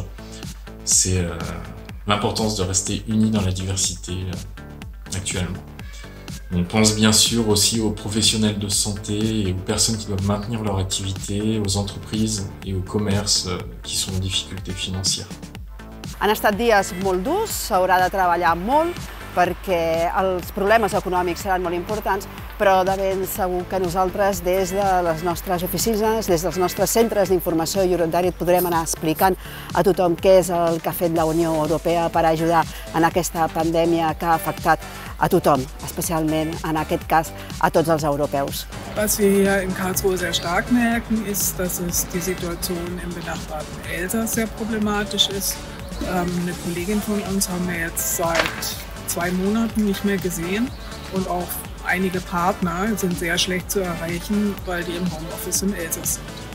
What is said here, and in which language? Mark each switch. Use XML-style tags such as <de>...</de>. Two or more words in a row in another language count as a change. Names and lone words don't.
<fr>C'est l'importance de rester unis dans la diversité actuellement. On pense bien sûr aussi aux professionnels de santé et aux personnes qui doivent maintenir leur activité, aux entreprises et aux commerces qui sont en difficulté financière.</fr> <ca>Han estat dies molt durs, s'haurà de treballar molt perquè els problemes econòmics seran molt importants, però de ben segur que nosaltres des de les nostres oficines, des dels nostres centres d'informació Europe Direct podrem anar explicant a tothom què és el que ha fet la Unió Europea per ajudar en aquesta pandèmia que ha afectat a tothom, especialment en aquest cas a tots els europeus.</ca> <de>Was wir hier in Karlsruhe sehr stark merken, ist, dass die Situation im benachbarten Elsass sehr problematisch ist. Eine Kollegin von uns haben wir jetzt seit 2 Monaten nicht mehr gesehen und auch einige Partner sind sehr schlecht zu erreichen, weil die im Homeoffice im Elsass sind.</de>